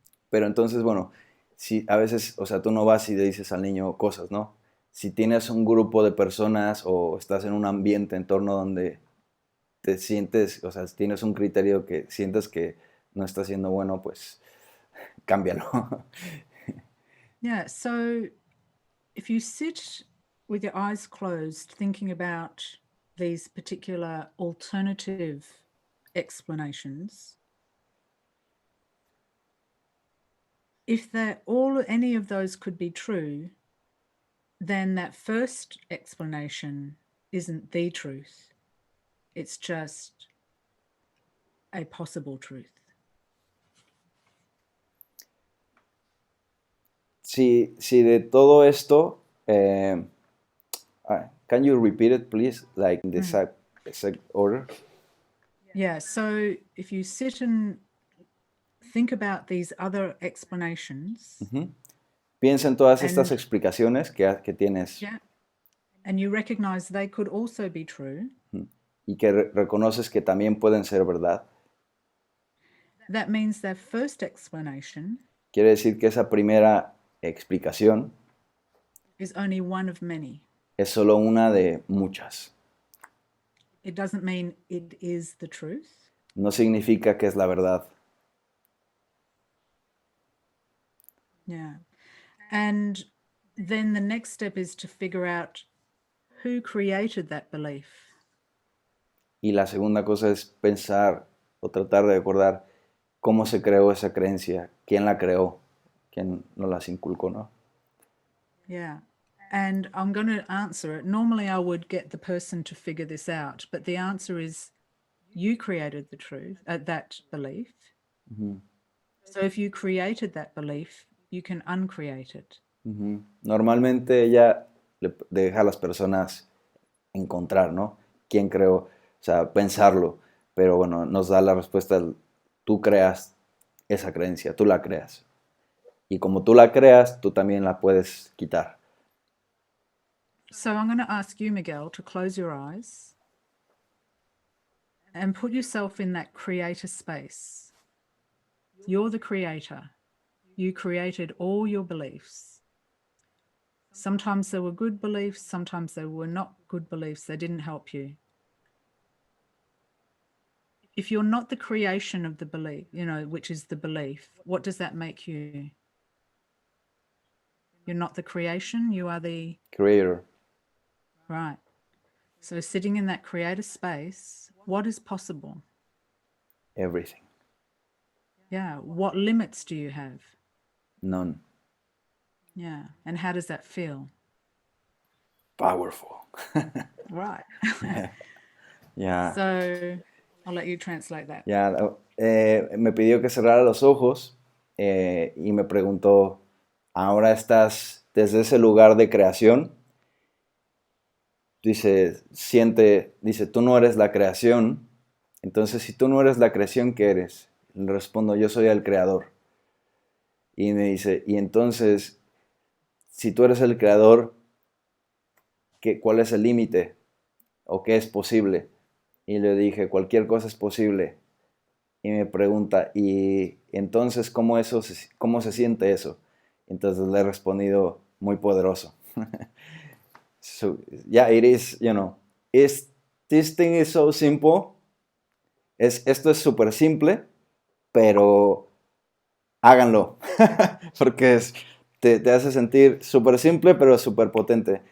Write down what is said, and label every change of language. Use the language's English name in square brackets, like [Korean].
[Spanish] Pero entonces, bueno, si a veces, o sea, tú no vas y le dices al niño cosas, ¿no? Si tienes un grupo de personas o estás en un ambiente, entorno donde te sientes, o sea, si tienes un criterio que sientes que no está siendo bueno, pues cámbialo. [English] Yeah, so if you sit with your eyes closed thinking about these particular alternative explanations, if any of those could be true, then that first explanation isn't the truth. It's just a possible truth. [Spanish] Si de todo esto, [English] can you repeat it, please, like in the exact order? Yeah, so if you sit and think about these other explanations. [Spanish] Piensa en todas estas explicaciones que tienes. [English] Yeah, and you recognize they could also be true. [Spanish] Y que reconoces que también pueden ser verdad. [English] That means their first explanation [Spanish] quiere decir que esa primera explicación [English] is only one of many. [Spanish] Es solo una de muchas. [English] It doesn't mean it is the truth. [Spanish] No significa que es la verdad. [English] Yeah. And then the next step is to figure out who created that belief. [Spanish] Y la segunda cosa es pensar o tratar de recordar cómo se creó esa creencia, quién la creó, quién nos las inculcó, ¿no? [English] Yeah. And I'm going to answer it. Normally I would get the person to figure this out, but the answer is you created the truth, that belief. Mm-hmm. So if you created that belief, you can uncreate it. Mm-hmm. [Spanish] Normalmente ella le deja a las personas encontrar, ¿no? ¿Quién creó? O sea, pensarlo. Pero bueno, nos da la respuesta, tú creas esa creencia, tú la creas. Y como tú la creas, tú también la puedes quitar. [English] So I'm going to ask you, Miguel, to close your eyes and put yourself in that creator space. You're the creator. You created all your beliefs. Sometimes they were good beliefs, sometimes they were not good beliefs. They didn't help you. If you're not the creation of the belief, which is the belief, what does that make you? You're not the creation, you are the creator. Right. So sitting in that creator space, what is possible? Everything. Yeah. What limits do you have? None. Yeah. And how does that feel? Powerful. Right. Yeah. So I'll let you translate that. Yeah. [Spanish] Me pidió que cerrara los ojos y me preguntó, ahora estás desde ese lugar de creación. Dice, tú no eres la creación. Entonces, si tú no eres la creación, ¿qué eres? Le respondo, yo soy el creador. Y me dice, y entonces, si tú eres el creador, ¿cuál es el límite? ¿O qué es posible? Y le dije, cualquier cosa es posible. Y me pregunta, ¿y entonces cómo se siente eso? Entonces le he respondido, muy poderoso. [English] So, yeah, it is, this thing is so simple. [Spanish] Esto es súper simple, pero háganlo. Porque te hace sentir súper simple, pero súper potente.